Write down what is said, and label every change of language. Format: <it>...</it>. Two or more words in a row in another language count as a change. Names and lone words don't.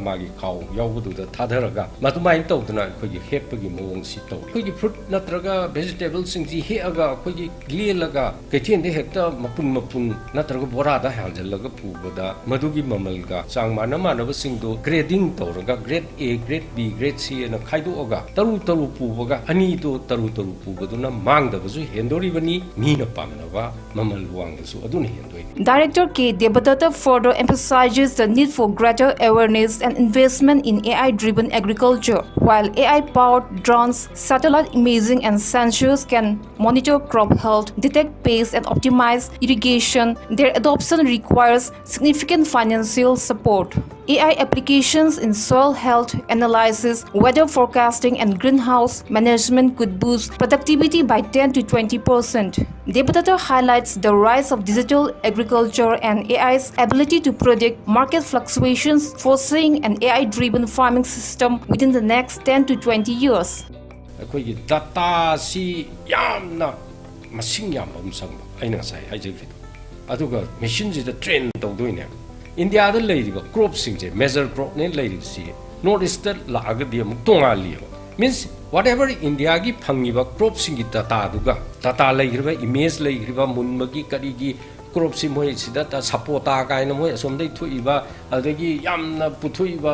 <mni>magi khaw yawbudu da thadaraga madu mai tawduna khogi hepagi mawong si taw khogi fruit natraga vegetables sing ji heaga khogi glelaga kaithen de hekta mapun natraga bora da haljalaga pubada madugi mamalga changmana manaba singdo grading tawraga</mni> <en>grade A grade B grade C</en> <mni>na khaidu oga taru pubaga ani to taru pubaduna mangda bazu hendori bani mina pamnaba</mni> <en>Director K. Debatata further emphasizes the need for greater awareness and investment in AI-driven agriculture. While AI-powered drones, satellite imaging and sensors can monitor crop health, detect pests and optimize irrigation, their adoption requires significant financial support. AI applications in soil health analysis, weather forecasting, and greenhouse management could boost productivity by 10 to 20%. Deputator highlights the rise of digital agriculture and AI's ability to predict market fluctuations, foreseeing an AI-driven farming system within the next 10 to 20 years.</en> <mni>ꯑꯩꯈꯣꯏꯒꯤ ꯗꯇꯥꯁꯤ ꯌꯥꯝꯅ ꯃꯁꯤꯡ ꯌꯥꯝꯕ ꯑꯃ ꯆꯪꯕ ꯑꯩꯅ ꯉꯁꯥꯏ ꯍꯥꯏꯖꯈꯤꯕꯗꯣ ꯑꯗꯨꯒ ꯃꯦꯁꯤꯟꯁꯤꯗ ꯇ꯭ꯔꯦꯟ ꯇꯧꯗꯣꯏꯅꯦꯕ ꯏꯟꯗꯤꯌꯥꯗ ꯂꯩꯔꯤꯕ ꯀ꯭ꯔꯣꯞꯁꯤꯡꯁꯦ ꯃꯦꯖꯔ ꯀ꯭ꯔꯣꯞꯅꯦ ꯂꯩꯔꯤꯕꯁꯤ</mni> <en>North East</en> <mni>ꯂꯥꯛꯑꯒꯗꯤ ꯑꯃꯨꯛ ꯇꯣꯉꯥꯜꯂꯤꯑꯕ</mni> <en>means whatever</en> <mni>ꯏꯟꯗꯤꯌꯥꯒꯤ ꯐꯪꯉꯤꯕ ꯀ꯭ꯔꯣꯞꯁꯤꯡꯒꯤ ꯗꯇꯥꯗꯨꯒ ꯗꯇꯥ ꯂꯩꯈ꯭ꯔꯤꯕ ꯏꯃꯦꯖ ꯂꯩꯈ꯭ꯔꯤꯕ ꯃꯨꯟꯕꯒꯤ ꯀꯔꯤꯒꯤ ꯀ꯭ꯔꯣꯞꯁꯤ ꯃꯣꯏ ꯁꯤꯗ ꯁꯄꯣꯇꯥ ꯀꯥꯏꯅ ꯃꯣꯏ ꯑꯁꯣꯝꯗꯩ ꯊꯣꯛꯏꯕ ꯑꯗꯒꯤ ꯌꯥꯝꯅ ꯄꯨꯊꯣꯛꯏꯕ</mni>